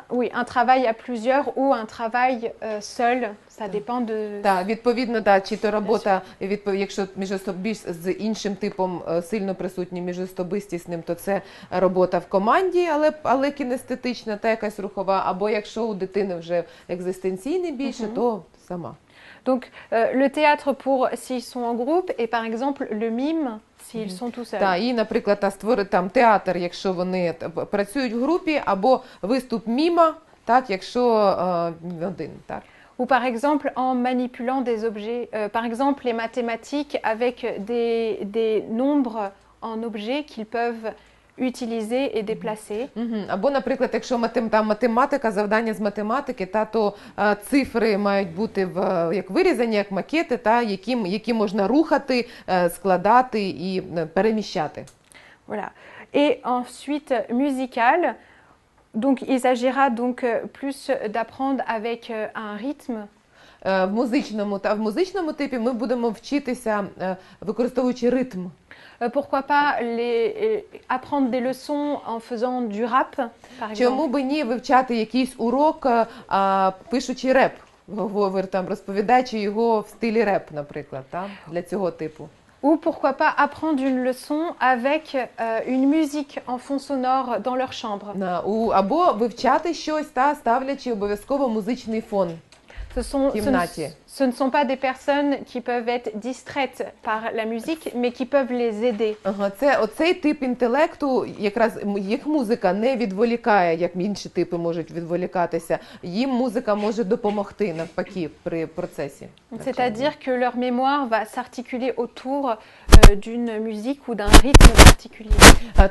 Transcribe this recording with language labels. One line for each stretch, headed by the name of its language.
French: Oui, un travail à plusieurs ou un travail seul, ça dépend de...
Ukrainian: Так, відповідно, чи то робота, якщо з іншим типом сильно присутні міжособистісним, то це робота в команді, але кінестетична та якась рухова, або якщо у дитини вже екзистенційний більше, то сама.
French: Donc, le théâtre pour s'ils sont en groupe et par exemple le mime s'ils sont tout seuls.
Ukrainian: Так, і, наприклад, створити там театр, якщо вони працюють в групі, або виступ міма, так, якщо один, так.
French: Ou par exemple en manipulant des objets, par exemple les mathématiques avec des nombres en objets qu'ils peuvent utiliser et déplacer.
Ukrainian: Або, наприклад, якщо математика, завдання з математики, то цифри мають бути як вирізані, як макети, які можна рухати, складати і переміщати.
French: Voilà. Et ensuite musical, donc il s'agira donc plus d'apprendre avec un rythme.
Ukrainian: В музичному типі ми будемо вчитися, використовуючи ритм.
French: Pourquoi pas apprendre des leçons en faisant du rap, par exemple.
Ukrainian: Чому би ні вивчати якийсь урок, пишучи реп, розповідаючи його в стилі реп, наприклад, для цього типу.
French: Ou pourquoi pas apprendre une leçon avec une musique en fond sonore dans leur chambre.
Ukrainian: Або вивчати щось, ставлячи обов'язково музичний фон.
French: Ce ne sont pas des personnes qui peuvent être distraites par la musique, mais qui peuvent les aider.
Ukrainian: Оцей тип інтелекту, якраз їх музика не відволікає, як інші типи можуть відволікатися. Їм музика може допомогти, навпаки, при процесі.
French: C'est-à-dire que leur mémoire va s'articuler autour d'une musique ou d'un rythme particulier.